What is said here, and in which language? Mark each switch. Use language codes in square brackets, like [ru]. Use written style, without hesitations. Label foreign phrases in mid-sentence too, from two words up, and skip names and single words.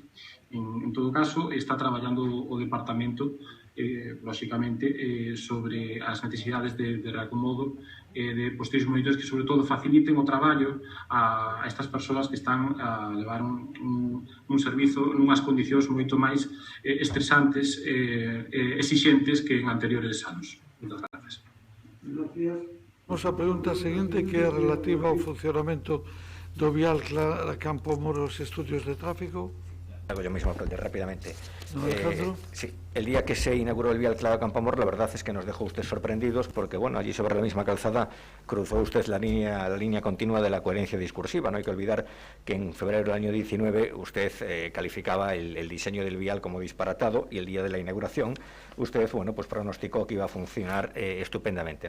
[gl] En todo caso, está traballando o departamento, lóxicamente, sobre as necesidades de reacomodo de posteriores monitores que, sobre todo, faciliten o traballo a estas persoas que están a levar un servizo nunhas condicións moito máis estresantes e exixentes que en anteriores anos. Moitas gracias. Vamos á pregunta seguinte, que é relativa ao funcionamento do vial Campo Moro os estudios de tráfico. [es] Hago yo mismo rápidamente. Alejandro. Sí, el día que se inauguró el vial Clava Campoamor, la verdad es que nos dejó usted sorprendidos porque, bueno, allí sobre la misma calzada cruzó usted la línea continua de la coherencia discursiva. No hay que olvidar que en febrero del año 19 usted calificaba el diseño del vial como disparatado y el día de la inauguración usted, bueno, pues pronosticó que iba a funcionar estupendamente.